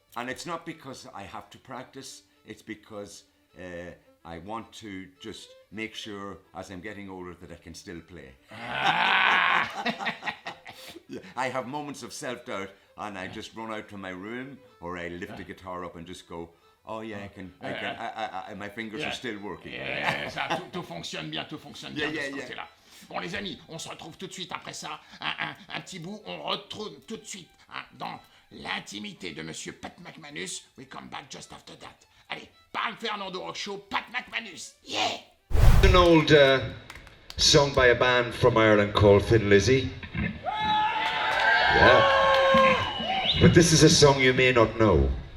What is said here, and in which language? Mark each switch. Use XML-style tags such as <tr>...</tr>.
<en>And it's not because I have to practice, it's because I want to just make sure as I'm getting older that I can still play. I have moments of self-doubt, and I just run out to my room, or I lift the guitar up and just go, oh yeah, my fingers are still working.</en> <fr>Ça, tout fonctionne bien de ce côté-là. Bon les amis, on se retrouve tout de suite après ça, un petit bout, on retrouve tout de suite dans l'intimité de Monsieur Pat McManus.</fr> <en>We come back just after that.</en> <fr>Allez, parle Fernando Rock Show, Pat McManus, yeah!</fr> <en>An old song by a band from Ireland called Thin Lizzy. Yeah. But this is a song you may not know.</en>